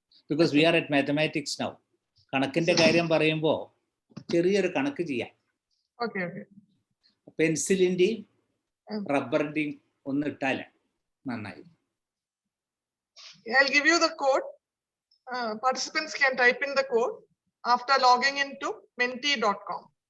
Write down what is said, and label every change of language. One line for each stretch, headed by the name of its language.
English: Because we are at mathematics now.
Malayalam: കണക്കിന്റെ കാര്യം പറയുമ്പോൾ ചെറിയൊരു കണക്ക് ചെയ്യാം. പെൻസിലിന്റെയും റബ്ബറിന്റെയും ഒന്ന് ഇട്ടാല് നന്നായി.
English: I'll give you the code. Participants can type in the code after logging into menti.com.